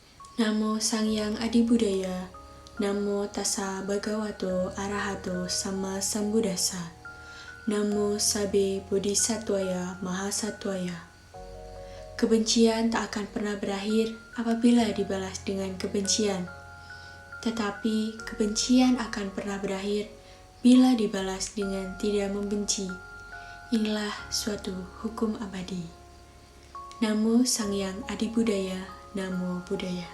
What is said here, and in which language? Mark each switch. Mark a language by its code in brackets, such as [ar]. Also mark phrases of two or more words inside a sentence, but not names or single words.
[pi] Namo Sangyang Adibudaya, Namo Tassa Bhagavato Arahato Sama Sambuddhassa, Namo Sabbe Bodhisattvaya Mahasattvaya. [id] Kebencian tak akan pernah berakhir apabila dibalas dengan kebencian, tetapi kebencian akan pernah berakhir bila dibalas dengan tidak membenci. Inilah suatu hukum abadi. [pi] Namo Sangyang Adibudaya, Namo Buddhaya.